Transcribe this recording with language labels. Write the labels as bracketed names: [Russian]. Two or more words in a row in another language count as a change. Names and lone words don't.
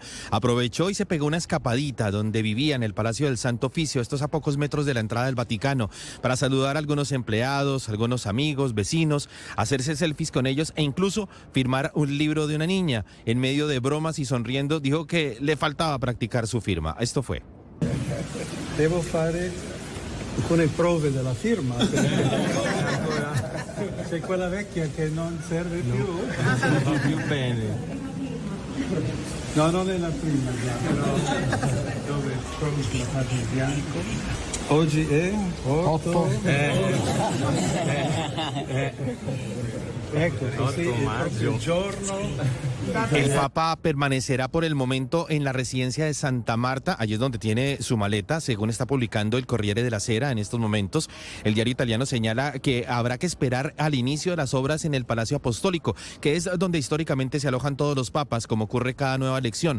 [Spanish] Aprovechó y se pegó una escapadita donde vivía en el Palacio del Santo Oficio, estos a pocos metros de la entrada del Vaticano, para saludar a algunos empleados, algunos amigos, vecinos, hacerse selfies con ellos e incluso firmar un libro de una niña. En medio de bromas y sonriendo, dijo que le faltaba practicar su firma. Esto fue. [Italian] Devo fare alcune prove della firma. C'è quella vecchia che non serve più. Non va più bene. No, non è la prima già, però dove trovi la parte in bianco. Oggi è 8. Ecco, così è proprio il giorno. [Spanish] El Papa permanecerá por el momento en la residencia de Santa Marta, allí es donde tiene su maleta, según está publicando el Corriere della Sera en estos momentos. El diario italiano señala que habrá que esperar al inicio de las obras en el Palacio Apostólico, que es donde históricamente se alojan todos los papas, como ocurre cada nueva elección.